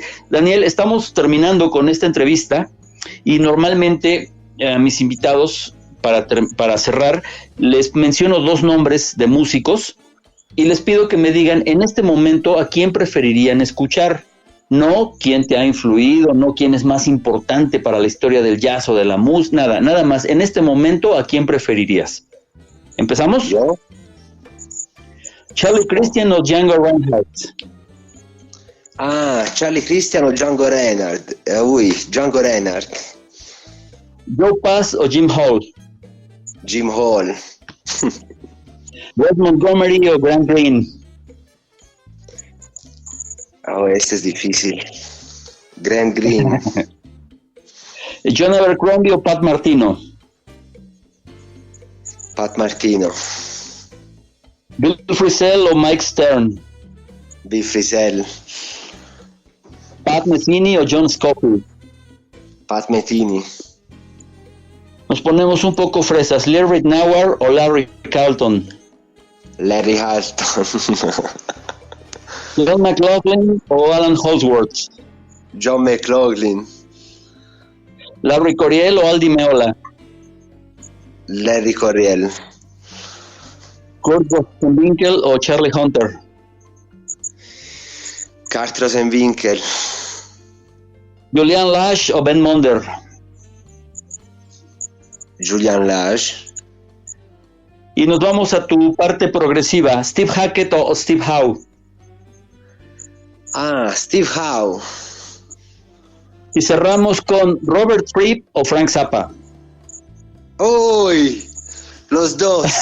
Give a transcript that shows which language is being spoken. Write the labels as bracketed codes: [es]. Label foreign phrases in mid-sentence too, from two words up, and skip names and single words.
[es] Daniel, estamos terminando con esta entrevista y normalmente a mis invitados, para cerrar, les menciono 2 nombres de músicos y les pido que me digan en este momento a quién preferirían escuchar. no quién te ha influido, no quién es más importante para la historia del jazz o de la música, nada más. En este momento, ¿a quién preferirías? ¿Empezamos? ¿Yo? ¿Charlie Christian o Django Reinhardt? Charlie Christian o Django Reinhardt. Django Reinhardt. ¿Joe Pass o Jim Hall? Jim Hall. ¿Wes Montgomery o Grant Green? Este es difícil. Grant Green. ¿John Abercrombie o Pat Martino? Pat Martino. ¿Bill Frisell o Mike Stern? Bill Frisell. ¿Pat Metheny o John Scofield? Pat Metheny. Nos ponemos un poco fresas. ¿Larry Nauer o Larry Carlton? Larry Carlton. ¿John McLaughlin o Alan Holdsworth? John McLaughlin. ¿Larry Coryell o Aldi Meola? Larry Coryell. ¿Kurt Rosenwinkel o Charlie Hunter? Kurt Rosenwinkel. ¿Julian Lash o Ben Monder? Julian Lash. Y nos vamos a tu parte progresiva. ¿Steve Hackett o Steve Howe? Steve Howe. Y cerramos con Robert Fripp o Frank Zappa. ¡Uy! Los dos.